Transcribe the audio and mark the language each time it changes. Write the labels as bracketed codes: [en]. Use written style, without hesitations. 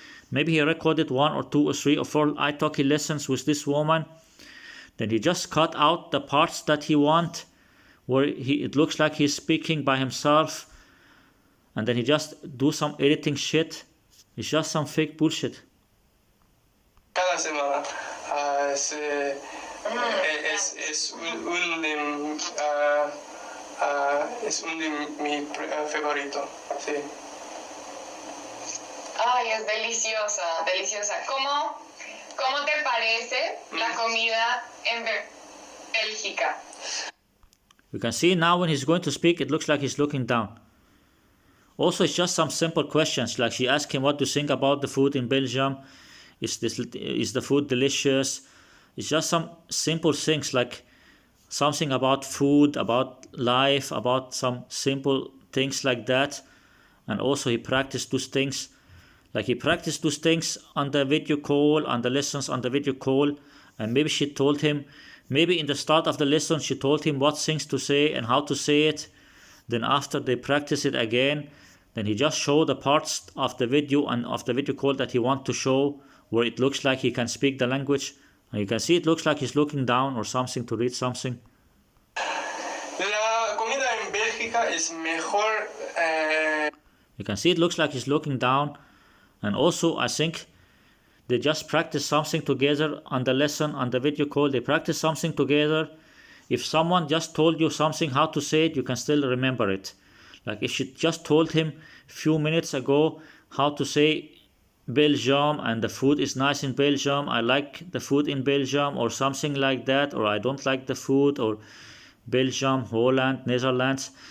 [en] Maybe he recorded 1 or 2 or 3 or 4 italki lessons with this woman. Then he just cut out the parts that he want, where it looks like he's speaking by himself, and then he just do some editing shit. It's just some fake bullshit. [es] Cada semana es un de mi favorito, sí. Ay, es deliciosa, deliciosa. ¿Cómo te parece la comida en Bélgica? [en] You can see now when he's going to speak, it looks like he's looking down. Also, it's just some simple questions, like she asked him what to think about the food in Belgium. Is the food delicious? It's just some simple things, like something about food, about life, about some simple things like that. And also he practiced those things. Like he practiced those things on the video call, on the lessons on the video call. And maybe she told him, maybe in the start of the lesson, she told him what things to say and how to say it. Then after they practice it again, then he just showed the parts of the video and of the video call that he want to show, where it looks like he can speak the language. And you can see it looks like he's looking down or something to read something. [es] La comida en Bélgica es mejor. [en] You can see it looks like he's looking down. And also, I think they just practice something together on the lesson, on the video call. They practice something together. If someone just told you something, how to say it, you can still remember it. Like if she just told him a few minutes ago how to say Belgium and the food is nice in Belgium, I like the food in Belgium, or something like that, or I don't like the food, or Belgium, Holland, Netherlands.